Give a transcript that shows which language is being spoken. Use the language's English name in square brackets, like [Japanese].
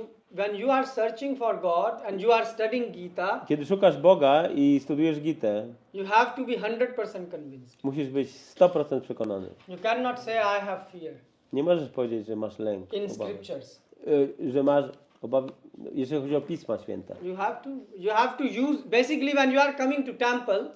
[English] when you are searching for God and you are studying Gita, [Polish] kiedy szukasz Boga i studujesz Gitę, [English] you have to be 100% convinced. [Polish] musisz być 100% przekonany. [English] You cannot say, I have fear [Polish] Nie możesz powiedzieć, że masz lęk, [English] in [Polish] obawy. [English] scriptures. [Polish] Że masz obawy, jeżeli chodzi o Pisma Święte. [English] You have to use, basically when you are coming to temple,